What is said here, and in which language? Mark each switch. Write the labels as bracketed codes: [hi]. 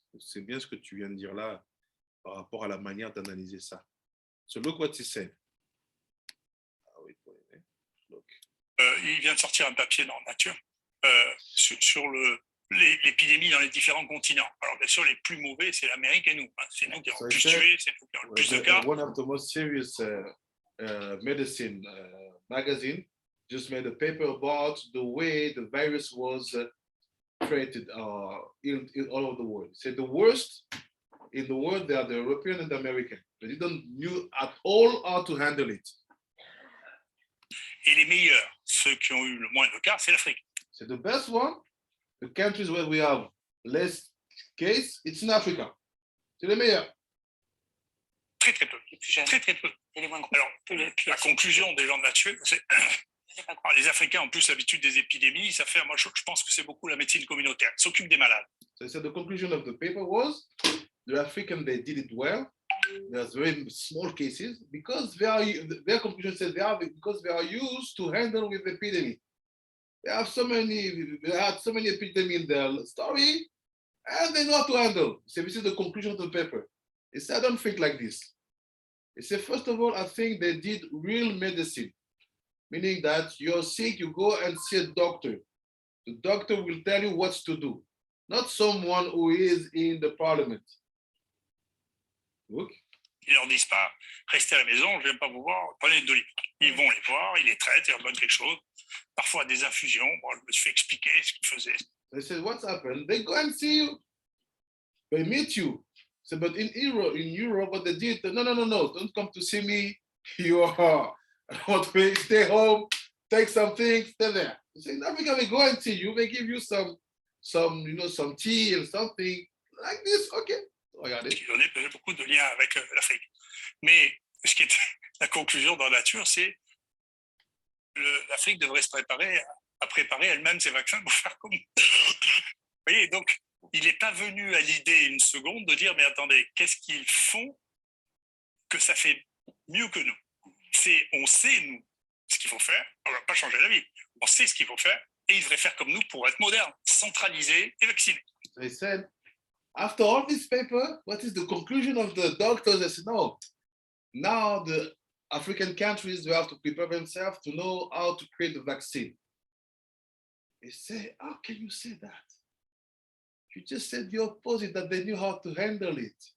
[fr] C'est bien ce que tu viens de dire là par rapport à la manière d'analyser ça. [en] So look what he said. [fr] Ah, oui, [en] look. [fr] Il vient de sortir un papier dans Nature sur l'épidémie dans les différents continents. Alors bien sûr, les plus mauvais, c'est l'Amérique et nous. C'est nous qui avons le plus tué, c'est nous qui avons le plus de cas. [en] One of the most serious medicine magazine just made a paper about the way the virus was treated in all over the world. Said the worst in the world, they are the European and the American. They didn't know at all how to handle it. [fr] Et les meilleurs, ceux qui ont eu le moins de cas, c'est l'Afrique. [en] So the best one, the countries where we have less case, it's in Africa. [fr] C'est les meilleurs. Très très peu. Très très peu. Alors, la conclusion des gens de Nature, c'est les Africains ont plus l'habitude des épidémies. Ça fait, moi, je pense que c'est beaucoup la médecine communautaire. Ils s'occupent des malades. [en] So the conclusion of the paper was the African, they did it well. There's very small cases because their conclusion says because they are used to handle with epidemic. They had so many epidemic in their story, and they know how to handle. So this is the conclusion of the paper. They said, I don't think like this. They said, first of all, I think they did real medicine, meaning that you're sick, you go and see a doctor. The doctor will tell you what to do, not someone who is in the parliament. Look. [fr] Ils leur disent pas, restez à la maison, je ne viens pas vous voir, prenez le doliprane. Ils vont les voir, ils les traitent, ils leur donnent quelque chose. Parfois des infusions. Moi, je me suis fait expliquer ce qu'ils faisaient. [en] They said, what's happened? They go and see you. They meet you. So, but in Europe, what they did, no, don't come to see me. You are, stay home, take some things, stay there. They say, in Africa, they go and see you. They give you some tea and something like this. [fr] Okay. Regardez. Qui donnait beaucoup de liens avec l'Afrique. Mais ce qui est la conclusion dans la nature, c'est que l'Afrique devrait se préparer à préparer elle-même ses vaccins pour faire comme. Vous voyez, donc il n'est pas venu à l'idée une seconde de dire mais attendez, qu'est-ce qu'ils font que ça fait mieux que nous? On sait, nous, ce qu'il faut faire, on ne va pas changer la vie. On sait ce qu'il faut faire et ils devraient faire comme nous pour être modernes, centralisés et vaccinés. [en] They said, after all this paper, what is the conclusion of the doctors? They said, no, now the African countries, they have to prepare themselves to know how to create the vaccine. He said, how can you say that? You just said the opposite, that they knew how to handle it.